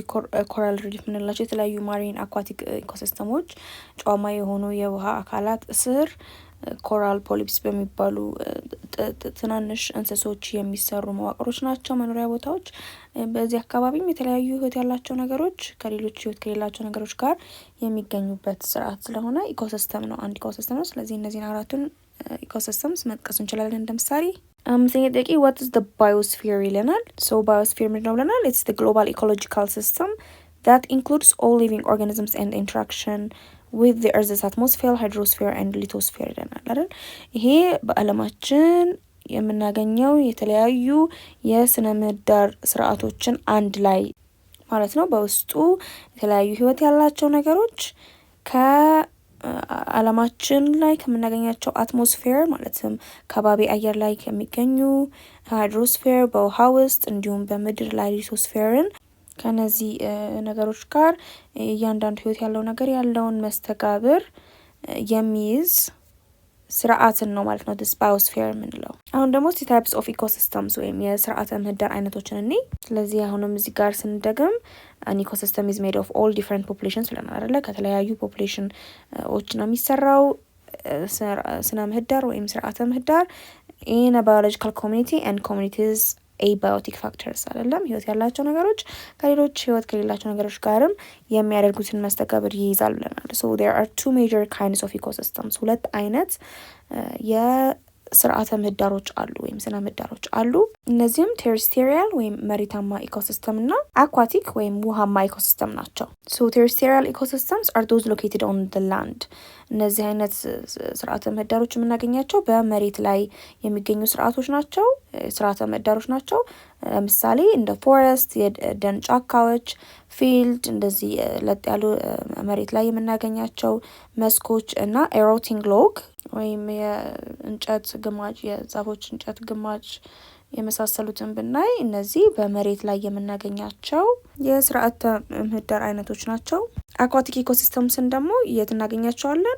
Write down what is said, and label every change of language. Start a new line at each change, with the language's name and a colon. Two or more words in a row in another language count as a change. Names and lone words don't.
English: coral reef
Amharic: የምንላቸው የተለያዩ
English: marine aquatic ecosystems
Amharic: ጨዋማ የሆኑ የውሃ አካላት እስር፣
English: coral polyps
Amharic: በሚባሉ ትናንሽ እንስሶች የሚሰሩ መዋቅሮች ናቸው መኖሪያ ቦታዎች። በዚህ አካባቢም የተለያዩ ህይወት ያላቸው ነገሮች ከሌሎች ህይወት ከሌላቸው ነገሮች ጋር የሚገኙበት ስርዓት ስለሆነ ኢኮሲስተም ነው፣ አንድ ኢኮሲስተም ነው። ስለዚህ እነዚህን አራቱን ኢኮሲስተምስ መጥቀስ እንችላለን እንደ ምሳሌ። አምስተኛ ጥያቄ
English: what is the biosphere
Amharic: ይለናል። ሶ ባዮስፌር ምንድነው ብለናል?
English: it's the global ecological system that includes all living organisms and interaction with the earth's atmosphere, hydrosphere and lithosphere
Amharic: ይለናል አይደል? ይሄ በአለማችን የምናገኘው የተለያዩ የስነ ምህዳር ስርዓቶችን አንድ ላይ ማለት ነው። በውስጡ የተለያዩ ህይወት ያላቸው ነገሮች ከአለማችን ላይ ከምናገኛቸው አትሞስፌር ማለትም ከባቢ አየር ላይ ከሚገኙ ሃይድሮስፌር በውሃ ውስጥ እንዲሁም በምድር ላይ ሊቶስፌርን ከነዚህ ነገሮች ጋር እያንዳንዱ ህይወት ያለው ነገር ያለውን መስተጋብር የሚይዝ ስርዓትን ነው ማለት ነው
English: this biosphere
Amharic: የምንለው። አሁን ደግሞ
English: types of ecosystems
Amharic: ወይም የስርዓተ ምህዳር አይነቶችን እኔ ስለዚህ አሁንም እዚህ ጋር ስንደግም
English: an ecosystem is made of all different populations
Amharic: ብለናል አይደለ? ከተለያዩ ፖፑሌሽኖች ነው የሚሰራው ስነ ምህዳር ወይም ስርዓተ ምህዳር
English: in a biological community and communities abiotic factors
Amharic: አይደለም? ህይወት ያላቸው ነገሮች ከሌሎች ህይወት ከሌላቸው ነገሮች ጋርም የሚያደርጉትን መስተጋብር ይይዛል ብለናል።
English: so there are two major kinds of ecosystems
Amharic: ሁለት አይነት የስርዓተ ምህዳሮች አሉ ወይም ስነ ምህዳሮች አሉ። እነዚህም ቴሬስቴሪያል ወይም መሬታማ ኢኮሲስተም እና አኳቲክ ወይም ውሃማ ኢኮሲስተም ናቸው።
English: so terrestrial ecosystems are those located on the land
Amharic: እነዚህ አይነት ስርዓተ ምህዳሮች የምናገኛቸው በመሬት ላይ የሚገኙ ስርዓቶች ናቸው፣ ስርዓተ ምህዳሮች ናቸው። ለምሳሌ እንደ ፎረስት የደን ጫካዎች፣ ፊልድ እንደዚህ ለጥ ያሉ መሬት ላይ የምናገኛቸው መስኮች እና
English: a rotting log
Amharic: ወይም የእንጨት ግማጭ የዛፎች እንጨት ግማጭ የመሳሰሉትን ብናይ እነዚህ በመሬት ላይ የምናገኛቸው የስርዓተ ምህዳር አይነቶች ናቸው። አኳቲክ ኢኮሲስተምስን ደግሞ የት እናገኛቸዋለን?